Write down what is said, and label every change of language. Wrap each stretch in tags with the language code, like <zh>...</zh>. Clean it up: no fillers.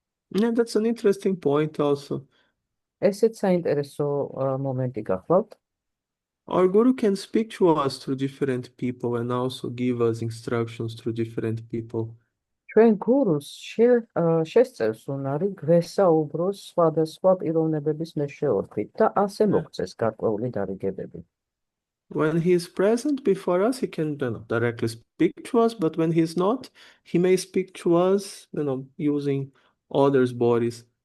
<en>Yeah, that's an interesting point also.</en> <ka>ესეც საინტერესო მომენტი გახლავთ.</ka> <en>Our guru can speak to us through different people and also give us instructions through different people.</en> <ka>ჩვენ გურუს შესწევს უნარი გვესაუბროს სხვადასხვა პიროვნებების მეშვეობით და ასე მოგწეს გარკვეული დარიგებები.</ka> <en>When he is present before us, he can, directly speak to us, but when he is not, he may speak to us, using others' bodies.</en>